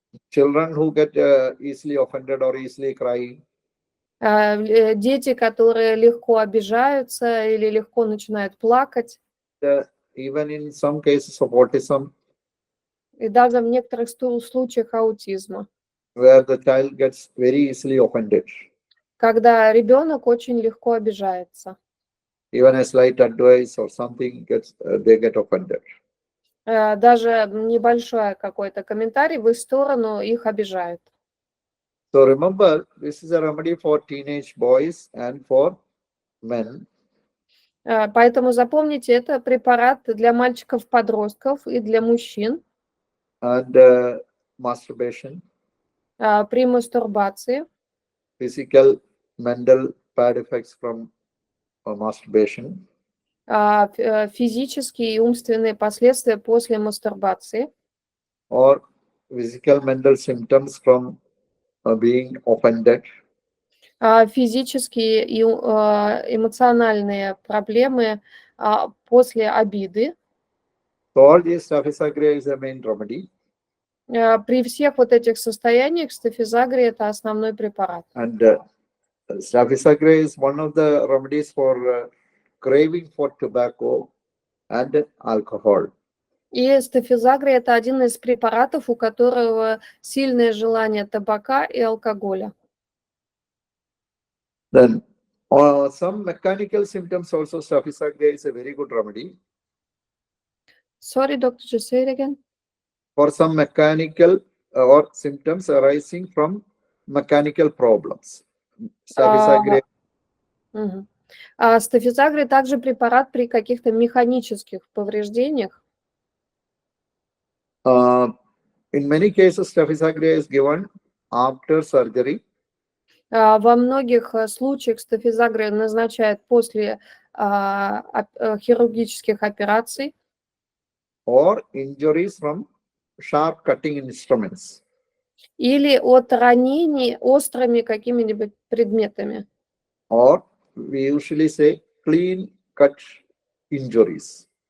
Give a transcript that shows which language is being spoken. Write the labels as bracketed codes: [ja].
[en] Children who get easily offended or easily crying. [ru] Дети, которые легко обижаются или легко начинают плакать. [en] Even in some cases of autism. [ru] И даже в некоторых случаях аутизма. [en] Where the child gets very easily offended. [ru] Когда ребенок очень легко обижается. [en] Even a slight advice or something they get offended. [ru] Даже небольшой какой-то комментарий в их сторону их обижает. [en] So remember, this is a remedy for teenage boys and for men. [ru] Поэтому запомните, это препарат для мальчиков-подростков и для мужчин [en] And masturbation, [ru] при мастурбации, [en] physical, mental bad effects from masturbation, [ru] физические и умственные последствия после мастурбации, [en] or physical, mental symptoms from being offended, [ru] физические и эмоциональные проблемы после обиды. [en] So all these Staphysagria is the main remedy. [ru] При всех вот этих состояниях стафизагрия – это основной препарат. [en] And Staphysagria is one of the remedies for craving for tobacco and alcohol. [ru] И стафизагрия – это один из препаратов, у которого сильное желание табака и алкоголя. [en] Then some mechanical symptoms also Staphysagria is a very good remedy. Sorry, doctor, just say it again. For some mechanical or symptoms arising from mechanical problems. Staphysagria. [ru] Стафизагрия также препарат при каких-то механических повреждениях. [en] In many cases, Staphysagria is given after surgery. [ru] Во многих случаях стафизагрия назначают после хирургических операций. [en] Or injuries from sharp cutting instruments. [ru] Или от ранений острыми какими-нибудь предметами. [en] Or we usually say clean cut injuries.